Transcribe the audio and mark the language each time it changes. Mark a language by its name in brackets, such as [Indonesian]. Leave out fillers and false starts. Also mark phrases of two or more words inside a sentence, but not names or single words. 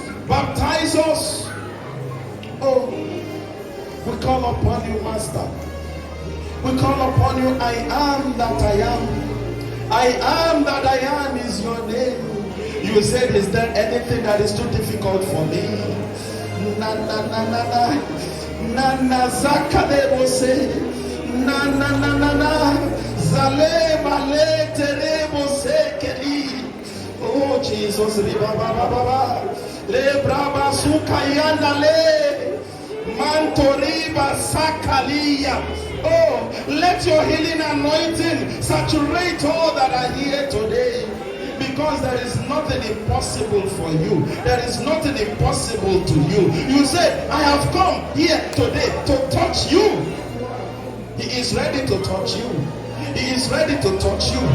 [English] Baptize us. Oh, we call upon you, Master. We call upon you. I am that I am. I am that I am is your name. You said, is there anything that is too difficult for me? Na na na na na. Na na zakadebo se. Na na na na na. Zale male terebo se keli. Oh Jesus, riba ba ba ba ba. Le braba sukayanda le. Mantoriba sakalia. Oh, let your healing anointing saturate all that are here today. Because there is nothing impossible for you. There is nothing impossible to you. You said, I have come here today to touch you. He is ready to touch you. He is ready to touch you.